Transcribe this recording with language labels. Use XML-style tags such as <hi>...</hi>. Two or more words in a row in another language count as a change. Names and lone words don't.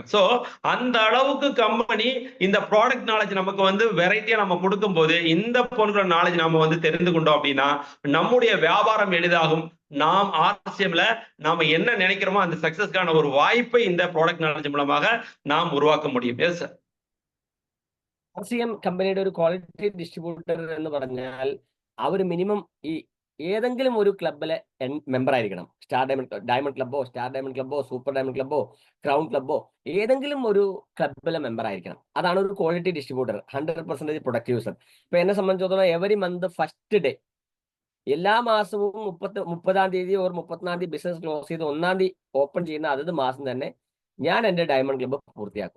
<ta>சோ அந்த அளவுக்கு கம்பெனி இந்த</ta> <en>product knowledge</en> <ta>நமக்கு வந்து வெரைட்டியா நம்ம கொடுக்கும் போது இந்த பொருட்கள் நாலேஜ் நாம வந்து தெரிந்து கொண்டோம் அப்படின்னா நம்முடைய வியாபாரம் எளிதாகும். நாம் ஆர்சிஎம்ல நாம என்ன நினைக்கிறோமோ அந்த சக்சஸ்க்கான ஒரு வாய்ப்பை இந்த</ta> <en>product knowledge</en> <ta>மூலமாக நாம் உருவாக்க முடியும்.</ta> <en>Yes sir.</en> <ml>ആർസിഎം കമ്പനിയുടെ ഒരു</ml> <en>quality distributor</en> <ml>എന്ന് പറഞ്ഞാൽ അവർ മിനിമം ഈ ഏതെങ്കിലും ഒരു ക്ലബിലെ മെമ്പർ ആയിരിക്കണം. സ്റ്റാർ ഡയമണ്ട് ക്ലബ്ബോ, സ്റ്റാർ ഡയമണ്ട് ക്ലബ്ബോ, സൂപ്പർ ഡയമണ്ട് ക്ലബ്ബോ, ക്രൗൺ ക്ലബ്ബോ, ഏതെങ്കിലും ഒരു ക്ലബിലെ മെമ്പർ ആയിരിക്കണം. അതാണ് ഒരു</ml> <en>quality distributor,</en> <ml>100%</ml> <en>product user.</en> <ml>ഇപ്പൊ എന്നെ സംബന്ധിച്ചിടത്തോളം</ml> <en>every month first day</en> <ml>എല്ലാ മാസവും 30-ാം തീയതി ഓർ 34-ാം തീയതി</ml> <en>business close</en> <ml>ചെയ്ത് 1-ാം തീയതി ഓപ്പൺ ചെയ്യുന്ന അതത് മാസം തന്നെ ഞാൻ എൻ്റെ ഡയമണ്ട് ക്ലബ്ബ് പൂർത്തിയാക്കും.</ml>